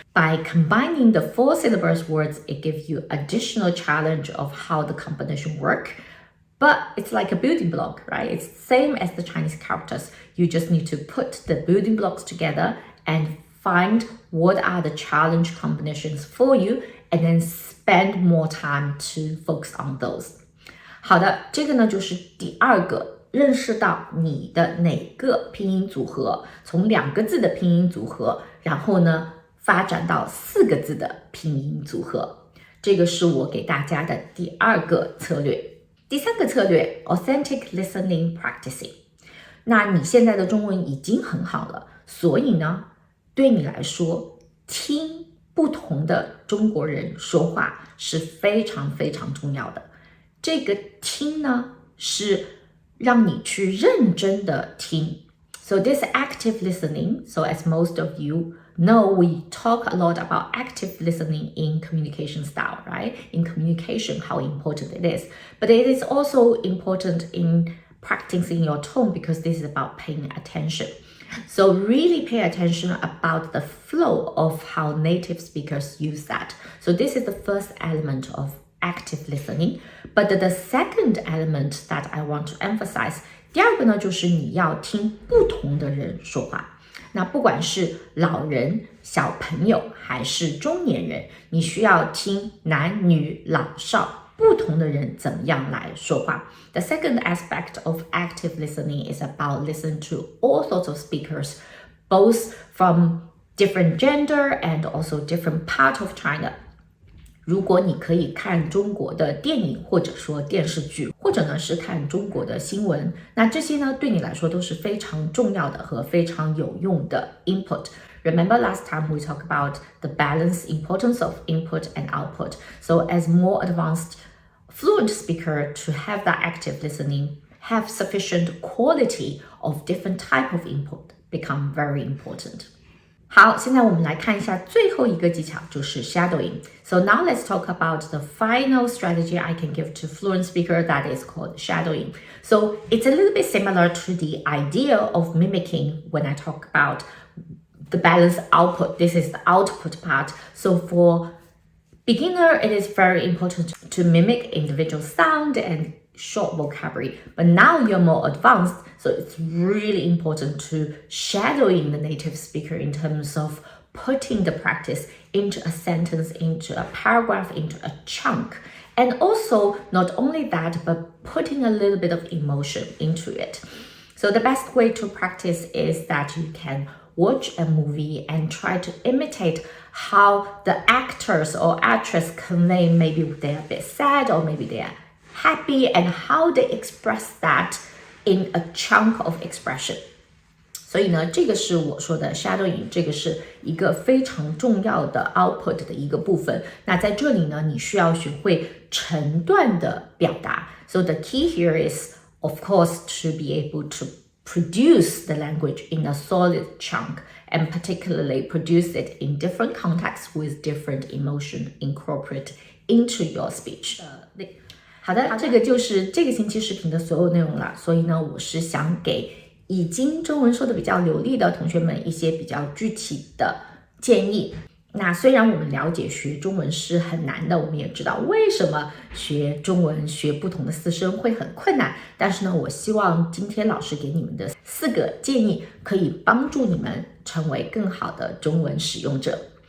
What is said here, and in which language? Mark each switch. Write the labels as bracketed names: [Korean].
[English] By combining the 4 syllabus words, it gives you additional challenge of how the combination work. But it's like a building block, right? It's same as the Chinese characters. You just need to put the building blocks together and find what are the challenge combinations for you, and then spend more time to focus on those. [Chinese] 好的，这个呢就是第2个，认识到你的哪个拼音组合，从2个字的拼音组合，然后呢发展到4个字的拼音组合。这个是我给大家的第2个策略。第3个策略 ， [English] authentic listening practicing。 [Chinese] 那你现在的中文已经很好了，所以呢，对你来说，听不同的中国人说话是非常非常重要的。这个听呢，是让你去认真的听。 [English] So this active listening, so as most of you know, we talk a lot about active listening in communication style, right? In communication, how important it is. But it is also important in practicing your tone, because this is about paying attention. So really pay attention about the flow of how native speakers use that. So this is the first element of active listening. But the second element that I want to emphasize, [Chinese] 第2个呢，就是你要听不同的人说话。那不管是老人、小朋友还是中年人，你需要听男女老少不同的人怎么样来说话。 [English] The second aspect of active listening is about listening to all sorts of speakers, both from different gender and also different part of China. [Chinese] 如果你可以看中国的电影，或者说电视剧，或者呢是看中国的新闻，那这些呢对你来说都是非常重要的和非常有用的 input。 [English] Remember last time we talked about the balanced importance of input and output. So as more advanced fluent speaker to have that active listening, have sufficient quality of different type of input become very important. [Chinese] 好，现在我们来看一下最后一个技巧，就是 shadowing. [English] So now let's talk about the final strategy I can give to fluent speaker, that is called shadowing. So it's a little bit similar to the idea of mimicking when I talk about the balanced output. This is the output part. So for beginner, it is very important to mimic individual sound and short vocabulary. But now you're more advanced, so it's really important to shadowing the native speaker in terms of putting the practice into a sentence, into a paragraph, into a chunk. And also, not only that, but putting a little bit of emotion into it. So the best way to practice is that you can watch a movie and try to imitate how the actors or actress convey, maybe they're a bit sad or maybe they're happy, and how they express that in a chunk of expression. [Chinese] 所以呢，这个是我说的 shadowing， 这个是一个非常重要的 output 的一个部分。那在这里呢，你需要学会成段的表达。 [English] So the key here is, of course, to be able to produce the language in a solid chunk, and particularly produce it in different contexts with different emotion incorporate into your speech. [Chinese] 好的，这个就是这个星期视频的所有内容了。所以呢，我是想给已经中文说的比较流利的同学们一些比较具体的建议。那虽然我们了解学中文是很难的，我们也知道为什么学中文学不同的四声会很困难，但是呢，我希望今天老师给你们的4个建议可以帮助你们成为更好的中文使用者。